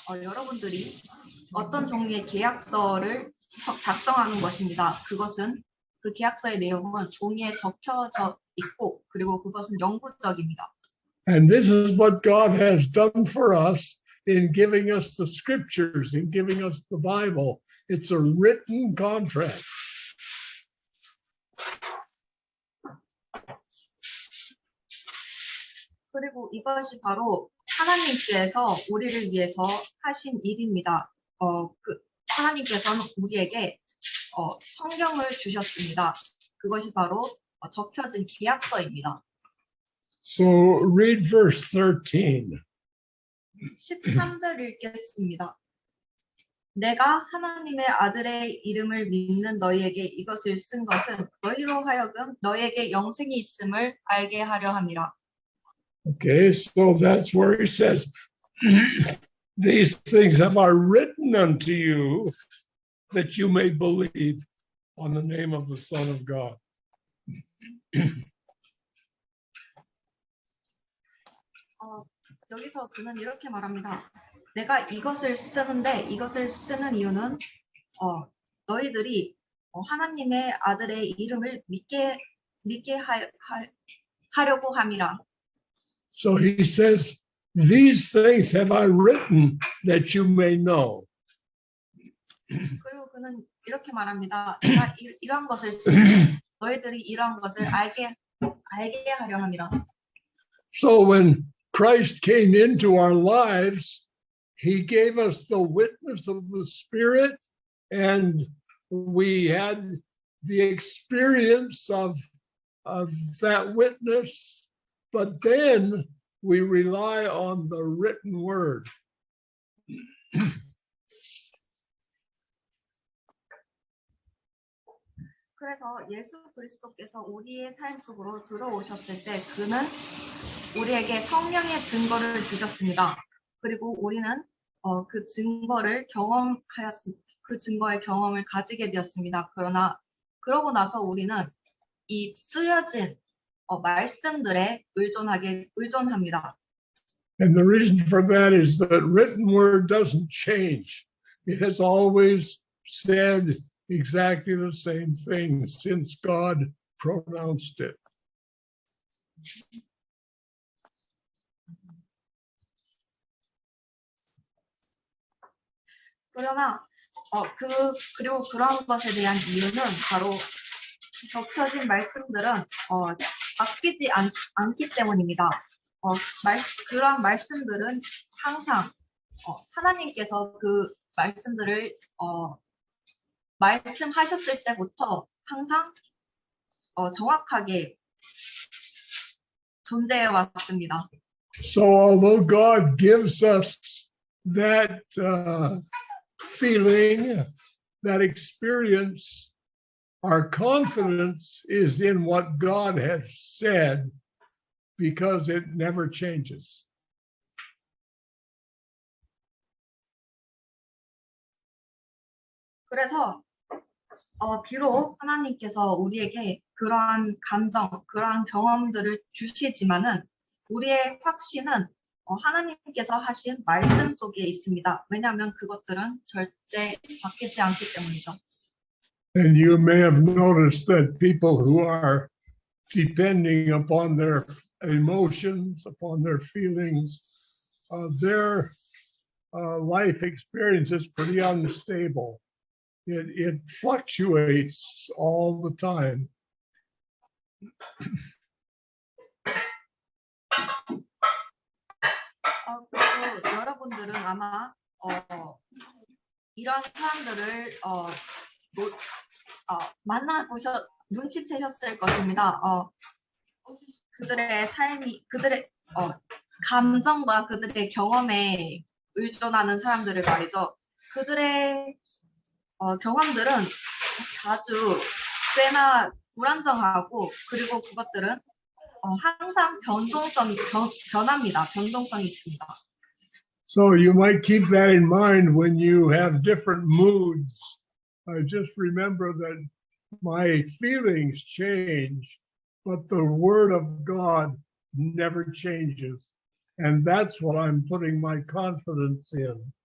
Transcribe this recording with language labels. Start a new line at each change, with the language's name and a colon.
Korean: 여러분들이 어떤 종류의 계약서를 작성하는 것입니다. 그것은 그 계약서의 내용은 종이에 적혀져 있고 그리고 그것은 영구적입니다.
English: And this is what God has done for us in giving us the scriptures, in giving us the Bible. It's a written contract.
Korean: 그리고 이것이 바로 하나님께서 우리를 위해서 하신 일입니다. 하나님께서는 우리에게 성경을 주셨습니다. 그것이 바로 적혀진 계약서입니다.
English: So read verse 13.
Korean: 13절 읽겠습니다. 내가 하나님의 아들의 이름을 믿는 너희에게 이것을 쓴 것은 너희로 하여금 너희에게 영생이 있음을 알게 하려 함이라.
English: Okay, so that's where he says, these things have I written unto you that you may believe on the name of the Son of God.
Korean: 여기서 그는 이렇게 말합니다. 내가 이것을 쓰는데 이것을 쓰는 이유는 너희들이 하나님의 아들의 이름을 믿게 하려고 함이라.
English: So he says, these things have I written that you may know.
Korean: 그리고 그는 이렇게 말합니다. 내가 이러한 것을 쓰는데 너희들이 이러한 것을 알게 하려 함이라.
English: So when Christ came into our lives, he gave us the witness of the Spirit, and we had the experience of that witness, but then we rely on the written word.
Korean: 그래서 예수 그리스도께서 우리의 삶 속으로 들어오셨을 때 그는 우리에게 성령의 증거를 주셨습니다. 그리고 우리는 그 증거를 그 증거의 경험을 가지게 되었습니다. 그러고 나서 우리는 이 쓰여진 말씀들에 의존합니다.
English: And the reason for that is that written word doesn't change. It has always said exactly the same thing since God pronounced it.
Korean: 그러나 그리고 그러한 것에 대한 이유는 바로 적혀진 말씀들은 바뀌지 않기 때문입니다. 그러한 말씀들은 항상 하나님께서 그 말씀들을 말씀하셨을 때부터 항상 정확하게 존재해 왔습니다.
English: So although God gives us that feeling, that experience, our confidence is in what God has said because it never changes.
Korean: 그래서 비록 하나님께서 우리에게 그러한 감정, 그러한 경험들을 주시지만은 우리의 확신은 하나님께서 하신 말씀 속에 있습니다. 왜냐하면 그것들은 절대 바뀌지 않기 때문이죠. And you may have noticed that people who are depending upon their emotions, upon their feelings, their life experience is pretty unstable. It fluctuates all the time. 그리고 여러분들은 아마 이런 사람들을 만나보셔 눈치채셨을 것입니다. 그들의 삶이 그들의 감정과 그들의 경험에 의존하는 사람들을 말이죠. 그들의 경험들은 자주 꽤나 불안정하고 그리고 그것들은 항상 변합니다. 변동성이 있습니다.
English: So you might keep that in mind when you have different moods. Just remember that my feelings change, but the word of God never changes. And that's what I'm putting my confidence in.